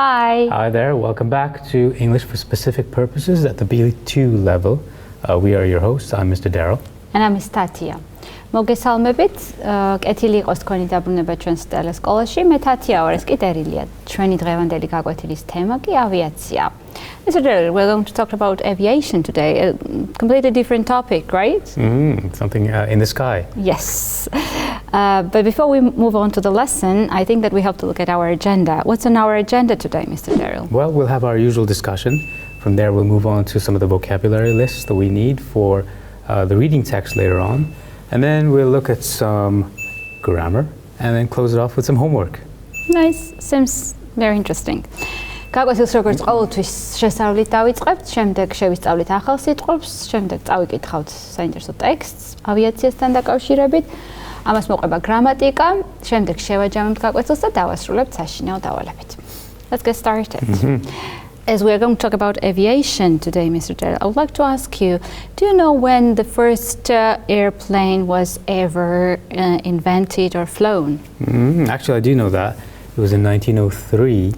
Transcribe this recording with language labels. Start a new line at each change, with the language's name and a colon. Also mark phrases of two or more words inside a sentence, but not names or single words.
English: Hi. Hi there, welcome back to English for Specific Purposes at the B2 level. We are your hosts, I'm Mr. Daryl. And I'm Miss Tatia.
Georgian: მოგესალმებით, კეთილი იყოს თქვენი დაბრუნება ჩვენს ტელესკოლაში. მე თათია ვარ, ეს კი ტერილია. ჩვენი დღევანდელი გაკვეთილის თემა კი ავიაცია.
English: Mr. Daryl, we're going to talk about aviation today, a completely different topic, right? Something in the sky. Yes. But before we move on to the lesson, I think that we have to look at our agenda. What's on our agenda today, Mr. Daryl? Well, we'll have our usual discussion. From there, we'll move on to some of the vocabulary lists that we need for the reading text later on. And then we'll look at some grammar and then close it off with some homework. Nice. Seems very interesting.
Georgian: გაკვეთილს როგორც ყოველთვის შესწავლით დავიწყებთ, შემდეგ შევისწავლით ახალ სიტყვებს, შემდეგ წავიკითხავთ საინტერესო ტექსტს ავიაციასთან დაკავშირებით. ამას მოყვება გრამატიკა, შემდეგ შევაჯამებთ გაკვეთილს და დავასრულებთ საშინაო დავალებით.
English: Let's get started. As we are going to talk about aviation today, Mr. Daryl, I would like to ask you, do you know when the first airplane was ever invented or flown? Actually, I do know that. It was in 1903.